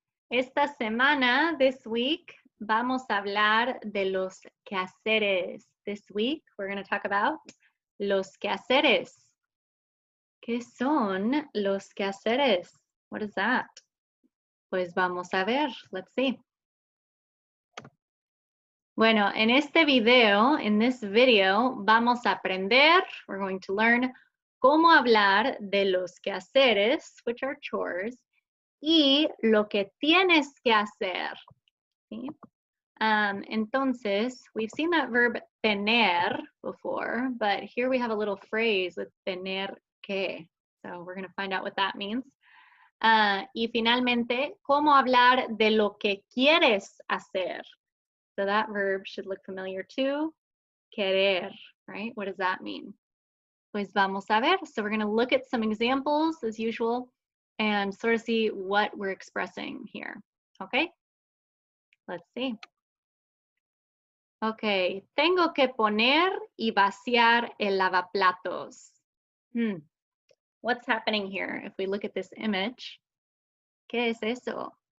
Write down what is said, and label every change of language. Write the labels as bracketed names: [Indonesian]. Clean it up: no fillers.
[Spanish] Esta semana, [English] this week, [Spanish] vamos a hablar de los quehaceres. [English] This week, we're going to talk about [Spanish] los quehaceres. ¿Qué son los quehaceres? [English] What is that? [Spanish] Pues vamos a ver. [English] Let's see. [Spanish] Bueno, en este video, [English] in this video, [Spanish] vamos a aprender, [English] we're going to learn [Spanish] cómo hablar de los quehaceres, [English] which are chores, [Spanish] y lo que tienes que hacer. ¿Sí? [English] Entonces, we've seen that verb tener before, but here we have a little phrase with tener que. So we're going to find out what that means. [Spanish] Y finalmente, cómo hablar de lo que quieres hacer. [English] So that verb should look familiar too. Querer, right? What does that mean? [Spanish] Pues vamos a ver. [English] So we're going to look at some examples as usual and sort of see what we're expressing here. Okay? Let's see. [Spanish] Okay, tengo que poner y vaciar el lavaplatos. [English] What's happening here? If we look at this image, [Spanish] ¿qué es eso?